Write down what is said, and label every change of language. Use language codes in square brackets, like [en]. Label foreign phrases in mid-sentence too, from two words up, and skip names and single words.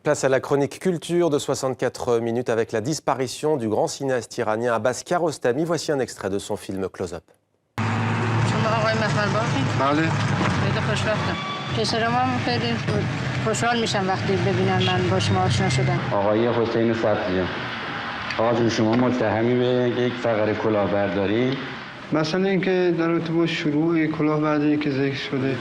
[fr] Place à la chronique culture de 64 minutes avec la disparition du grand cinéaste iranien Abbas Kiarostami. Voici un extrait de son film Close-up. [fa] بله. خیلی خوشبختم. پسرم هم خیلی خوشحال میشن وقتی ببینن من با شما آشنا شدم. آقای حسین فتحی، آقا جون شما متهمی به یک فقره کلاهبرداری. مثلا اینکه در رابطه با شروع کلاهبرداری که ذکر شده.